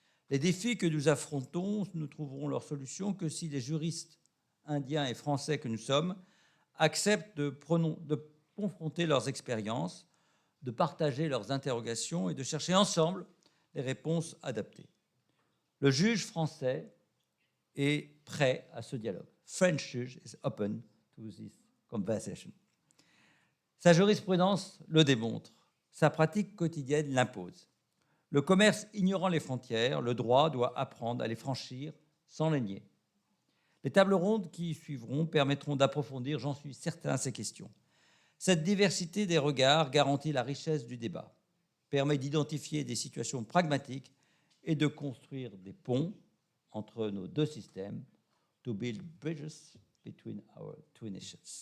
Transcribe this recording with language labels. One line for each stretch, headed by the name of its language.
French: Les défis que nous affrontons, nous trouverons leur solution que si les juristes indiens et français que nous sommes acceptent de confronter leurs expériences, de partager leurs interrogations et de chercher ensemble les réponses adaptées. Le juge français est prêt à ce dialogue.
English: French judge is open to this conversation.
French: Sa jurisprudence le démontre. Sa pratique quotidienne l'impose. Le commerce ignorant les frontières, le droit doit apprendre à les franchir sans les nier. Les tables rondes qui suivront permettront d'approfondir, j'en suis certain, ces questions. Cette diversité des regards garantit la richesse du débat, permet d'identifier des situations pragmatiques et de construire des ponts entre nos 2 systèmes,
English: to build bridges between our 2 nations.